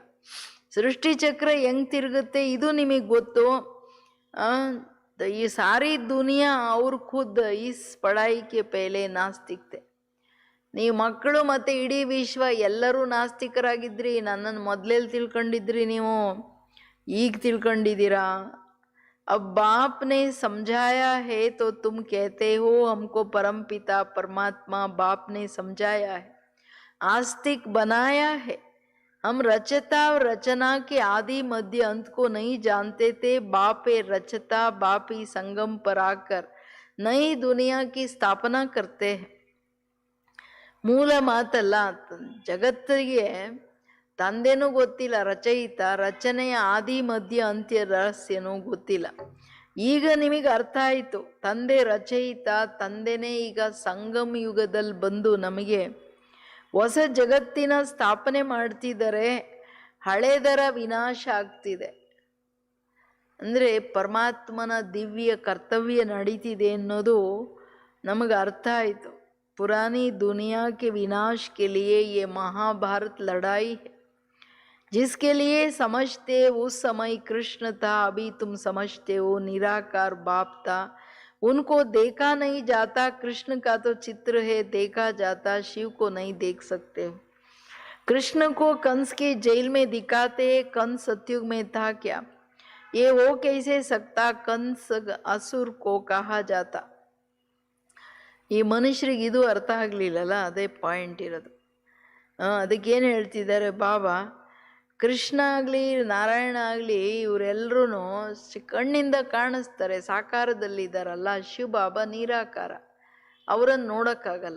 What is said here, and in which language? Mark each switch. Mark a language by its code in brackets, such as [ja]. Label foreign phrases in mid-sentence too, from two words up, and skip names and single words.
[kn] ಸೃಷ್ಟಿ ಚಕ್ರ ಹೆಂಗ್ ತಿರುಗುತ್ತೆ ಇದು ನಿಮಗೆ ಗೊತ್ತು. [hi] ये सारी दुनिया और खुद इस पढ़ाई के पहले नास्तिक थे. [kn] ನೀವು ಮಕ್ಕಳು ಮತ್ತು ಇಡೀ ವಿಶ್ವ ಎಲ್ಲರೂ ನಾಸ್ತಿಕರಾಗಿದ್ರಿ. ನನ್ನನ್ನು ಮೊದಲೆಲ್ಲಿ ತಿಳ್ಕೊಂಡಿದ್ರಿ ನೀವು? ಈಗ ತಿಳ್ಕೊಂಡಿದ್ದೀರಾ. [hi] अब बाप ने समझाया है तो तुम कहते हो हमको परम पिता परमात्मा बाप ने समझाया है, आस्तिक बनाया है. हम रचता और रचना के आदि मध्य अंत को नहीं जानते थे. बाप रचता बाप ही संगम पर आकर नई दुनिया की स्थापना करते हैं. [kn] ಮೂಲ ಮಾತಲ್ಲ. ಜಗತ್ತಿಗೆ ತಂದೆನೂ ಗೊತ್ತಿಲ್ಲ ರಚಯಿತ, ರಚನೆಯ ಆದಿ ಮಧ್ಯ ಅಂತ್ಯ ರಹಸ್ಯನೂ ಗೊತ್ತಿಲ್ಲ. ಈಗ ನಿಮಗೆ ಅರ್ಥ ಆಯಿತು, ತಂದೆ ರಚಯಿತ, ತಂದೆನೇ ಈಗ ಸಂಗಮ ಯುಗದಲ್ಲಿ ಬಂದು ನಮಗೆ ಹೊಸ ಜಗತ್ತಿನ ಸ್ಥಾಪನೆ ಮಾಡ್ತಿದ್ದಾರೆ. ಹಳೆದರ ವಿನಾಶ ಆಗ್ತಿದೆ ಅಂದರೆ ಪರಮಾತ್ಮನ ದಿವ್ಯ ಕರ್ತವ್ಯ ನಡೀತಿದೆ ಅನ್ನೋದು ನಮಗೆ ಅರ್ಥ ಆಯಿತು. [hi] पुरानी दुनिया के विनाश के लिए ये महाभारत लड़ाई है, जिसके लिए समझते उस समय कृष्ण था, अभी तुम समझते हो निराकार बाप था. उनको देखा नहीं जाता, कृष्ण का तो चित्र है देखा जाता, शिव को नहीं देख सकते हो. कृष्ण को कंस की जेल में दिखाते कंस सतयुग में था क्या, ये हो कैसे सकता, कंस असुर को कहा जाता. [kn] ಈ ಮನುಷ್ಯರಿಗೆ ಇದು ಅರ್ಥ ಆಗಲಿಲ್ಲಲ್ಲ, ಅದೇ ಪಾಯಿಂಟ್ ಇರೋದು. ಅದಕ್ಕೇನು ಹೇಳ್ತಿದ್ದಾರೆ ಬಾಬಾ, ಕೃಷ್ಣ ಆಗಲಿ ನಾರಾಯಣ ಆಗಲಿ ಇವರೆಲ್ಲರೂ ಕಣ್ಣಿಂದ ಕಾಣಿಸ್ತಾರೆ, ಸಾಕಾರದಲ್ಲಿದ್ದಾರಲ್ಲ. ಶಿವಬಾಬಾ ನಿರಾಕಾರ, ಅವರನ್ನು ನೋಡೋಕ್ಕಾಗಲ್ಲ.